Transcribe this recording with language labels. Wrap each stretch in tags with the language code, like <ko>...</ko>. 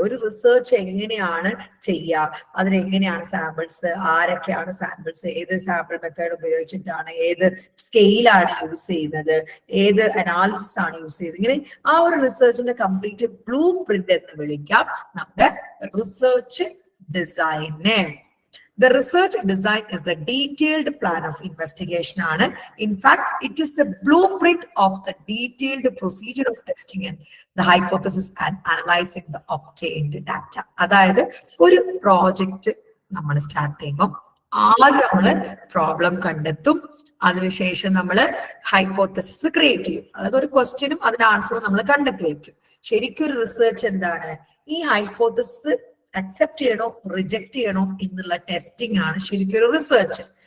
<ml>ഒരു റിസർച്ച് എങ്ങനെയാണ് ചെയ്യുക, അതിനെങ്ങനെയാണ് സാമ്പിൾസ്, ആരൊക്കെയാണ് സാമ്പിൾസ്, ഏത് സാമ്പിൾ മെത്തേഡ് ഉപയോഗിച്ചിട്ടാണ്, ഏത് സ്കെയിലാണ് യൂസ് ചെയ്യുന്നത്, ഏത് അനാലിസിസ് ആണ് യൂസ് ചെയ്യുന്നത്, ഇങ്ങനെ ആ ഒരു റിസർച്ചിന്റെ കംപ്ലീറ്റ് ബ്ലൂ പ്രിന്റ് എന്ന് വിളിക്കാം നമ്മുടെ research ഡിസൈനെ.</ml> <en>The research design is a detailed plan of investigation. In fact, it is the blueprint of the detailed procedure of testing and the hypothesis and analyzing the obtained data.</en> <ml>അതായത് ഒരു project നമ്മൾ start ചെയ്യുമ്പോൾ ആദ്യം നമ്മൾ problem കണ്ടെത്തും, അതിനുശേഷം നമ്മൾ hypothesis create ചെയ്യും. അതായത് ഒരു ക്വസ്റ്റ്യനും അതിന്റെ ആൻസറും നമ്മൾ കണ്ടെത്തി വയ്ക്കും. ശരിക്കും ഒരു റിസർച്ച് എന്താണ്? ഈ ഹൈപ്പോത്തസിസ് അക്സെപ്റ്റ് ചെയ്യണോ റിജക്ട് ചെയ്യണോ എന്നുള്ള ടെസ്റ്റിംഗ് ആണ് ശരിക്കും ഒരു റിസർച്ച്.</ml>